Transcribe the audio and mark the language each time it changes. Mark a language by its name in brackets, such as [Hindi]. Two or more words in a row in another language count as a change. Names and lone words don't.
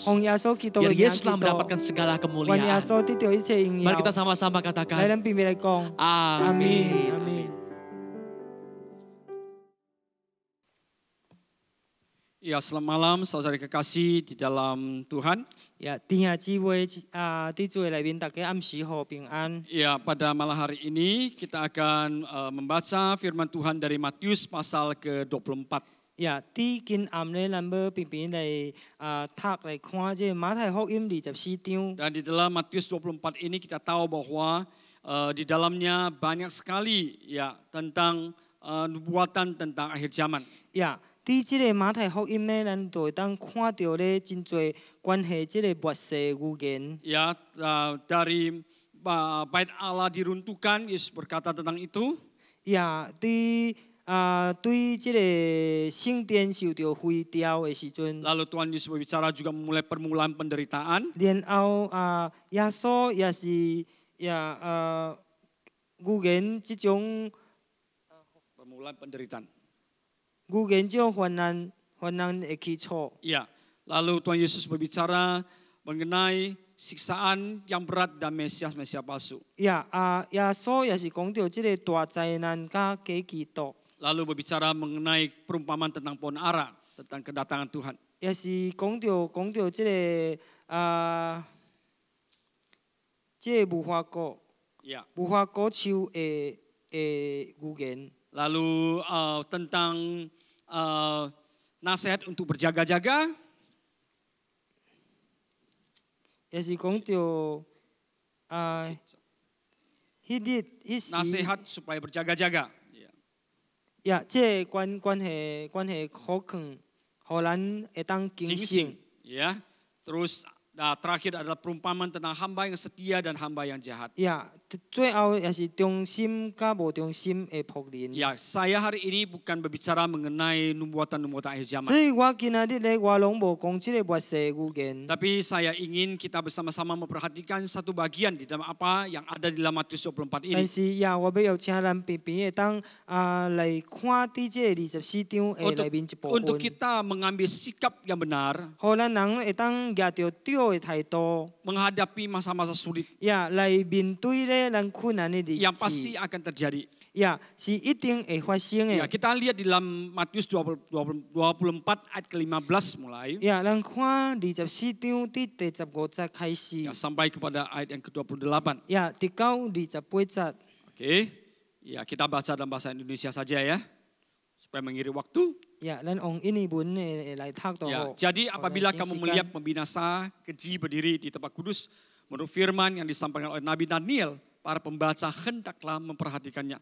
[Indonesian] Biar Yesus telah mendapatkan segala kemuliaan. Mari kita sama-sama katakan, Amin. Ya, selamat malam saudara kekasih di dalam Tuhan. Ya, [Min Nan Chinese] 弟兄姊妹在座內面大家暗時好平安。 [Indonesian] Ya, pada malam hari ini kita akan membaca firman Tuhan dari Matius pasal ke-24. Ya, di [Min Nan Chinese] 今暗咧，咱要平平來讀來看這馬太福音24章。 [Indonesian] Dan di dalam Matius 24 ini kita tahu bahwa di dalamnya banyak sekali ya tentang nubuatan tentang akhir zaman. Ya, [Min Nan Chinese] 在這個馬太福音咧，咱就會當看到咧真濟關係這個末世預言。 [Indonesian] Ya, dari bait Allah diruntuhkan, Yesus berkata tentang itu. Ya, [Min Nan Chinese] 對這個聖殿受到毀掉的時陣， [Indonesian] Lalu Tuhan Yesus berbicara juga memulai permulaan penderitaan. [Min Nan Chinese] 然後耶穌也是預言這種 [Indonesian] Permulaan penderitaan. [Min Nan Chinese] 預言這種患難的基礎。 [Indonesian] Ya, lalu Tuhan Yesus berbicara mengenai siksaan yang berat dan Mesias palsu. [Min Nan Chinese] 耶穌也是講到這個大災難加假基督， [Indonesian] Lalu berbicara mengenai perumpamaan tentang pohon ara, tentang kedatangan Tuhan. [Min Nan Chinese] 也是講到這個無花果 [Indonesian] Ya. [Min Nan Chinese] 樹的預言。 [Indonesian] Lalu tentang nasihat untuk berjaga-jaga. [Min Nan Chinese] 也是講到 [Indonesian] Nasihat supaya berjaga-jaga. Ya. [Min Nan Chinese] 呀，這個關係好強，互咱會當警醒。 [Indonesian] Ya. Terus terakhir adalah perumpamaan tentang hamba yang setia dan hamba yang jahat. [Min Nan Chinese] 呀，最後也是忠心加無忠心的僕人。 [Indonesian] Ya, saya hari ini bukan berbicara mengenai nubuatan-nubuatan akhir zaman. [Min Nan Chinese] 所以我今日咧，我攏無講這個末世預言。 [Indonesian] Tapi saya ingin kita bersama-sama memperhatikan satu bagian di dalam apa yang ada di dalam Matius 24 ini. [Min Nan Chinese] 但是呀，我要邀請咱平平會當來看啲這24章的內面一部分， [Indonesian] Untuk kita mengambil sikap yang benar [Min Nan Chinese] 互咱人會當舉着對的態度， [Indonesian] menghadapi masa-masa sulit [Min Nan Chinese] 呀，來面對咧咱困難的日 [Indonesian] yang [Min Nan Chinese] 子， [Indonesian] pasti akan terjadi. [Min Nan Chinese] 呀，是一定會發生 [Indonesian] Ya, [Min Nan Chinese] 的。 [Indonesian] kita lihat di dalam Matius 24 ayat ke-15 mulai [Min Nan Chinese] 呀，咱看24章第15節開始 [Indonesian] ya,，sampai kepada ayat yang ke-28. [Min Nan Chinese] 呀，直到28節。 [Indonesian] Oke. Ya, kita baca dalam bahasa Indonesia saja ya. Supaya mengiringi waktu. Ya, dan orang ini pun [Min Nan Chinese] lai thak [Indonesian] Ya, toh. jadi apabila kamu melihat pembinasa keji berdiri di tempat kudus, menurut firman yang disampaikan oleh Nabi Daniel, para pembaca hendaklah memperhatikannya.